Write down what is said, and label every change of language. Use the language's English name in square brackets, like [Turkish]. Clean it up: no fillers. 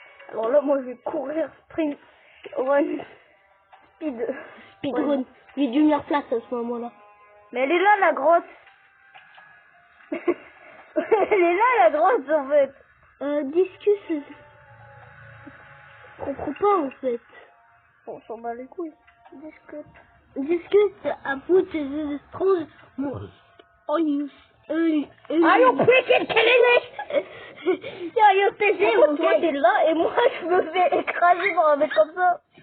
[French] Alors là, moi, je vais courir, sprint, run, speedrun. J'ai dû me place à ce moment-là. Mais elle est là, la grotte. Elle est là, la grotte, en fait. Discus. Je comprends pas, en fait. On s'en bat les couilles. [English] Discus, I put the strange on you. Are you freaking kidding me? Are you busy? [French] Toi, t'es là, et moi, je me fais écraser par un mec comme ça.